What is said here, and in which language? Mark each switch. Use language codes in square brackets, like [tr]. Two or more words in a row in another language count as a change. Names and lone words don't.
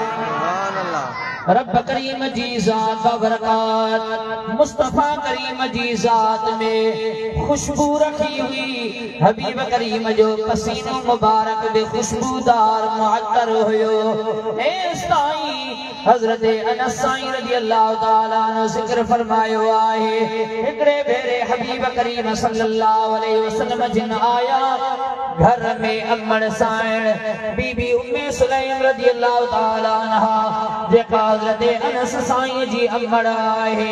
[sd] रब करीम जी ज़ात बरकात मुस्तफा करीम जी ज़ात में खुशबू रखी हुई। हबीब करीम जो पसीनो मुबारक बे खुशबूदार मुअत्तर हुयो। हज़रत अनस [ar] رضي الله تعالى عنه [sd] ज़िक्र फरमायो आहे, हिकड़े भेरे हबीब करीम [ar] صلى الله عليه وسلم [sd] जिन आया घर में अमण साइण बीबी उम्मे सुलैम [ar] رضي الله تعالى عنها [sd] जेका हज़रत अनस साईं जी अमण आहे।